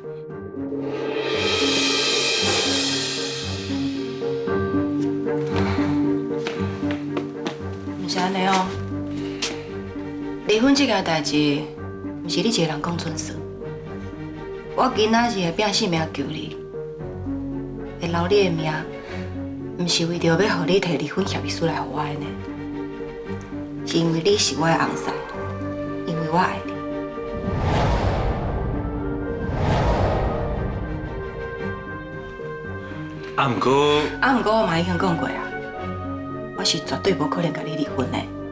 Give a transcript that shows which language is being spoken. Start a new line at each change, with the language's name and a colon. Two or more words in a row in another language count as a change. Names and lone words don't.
Min Nan Chinese: 唔是安尼哦，离婚这件代志，唔是你一个人讲准事。我今仔日会拼性命救你，会留你的命，唔是为着要互你摕离婚协议书来互我的呢，是因为你是我的红婿，因为我爱你。毋过，我嘛已经讲过啊，我是绝对无可能甲你离婚的。